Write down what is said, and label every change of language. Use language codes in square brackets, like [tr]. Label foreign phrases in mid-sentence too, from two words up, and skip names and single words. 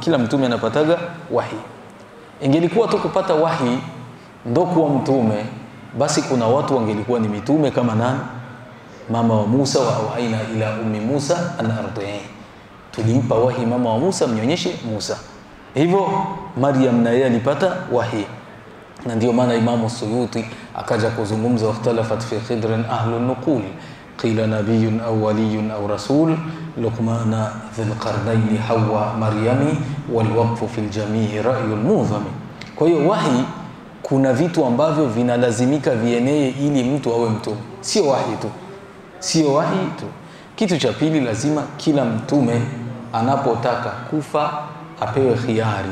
[sw] Kila mtume anapataga wahi. Ingelikuwa tu kupata wahi ndo kuwa mtume, basi kuna watu wangelikuwa ni mitume kama nani? Mama wa Musa, [ar] وأوحينا إلى أم موسى أن أرضعيه, [sw] tulimpa wahi mama wa Musa mnyonyeshe Musa. Hivyo Maryam na yeye alipata wahi, na ndio maana Imamu Suyuti akaja kuzungumza, [ar] واختلفت في خضر أهل النقول قيل نبي أو ولي أو رسول لقمان ذي القرنين حواء مريم والوقف في الجميع رأي المعظم. [sw] Kwa hiyo wahi, kuna vitu ambavyo vinalazimika vienee ili mtu awe mtume, sio wahi tu, sio wahi tu. Kitu cha pili, lazima kila mtume anapotaka kufa apewe khiari.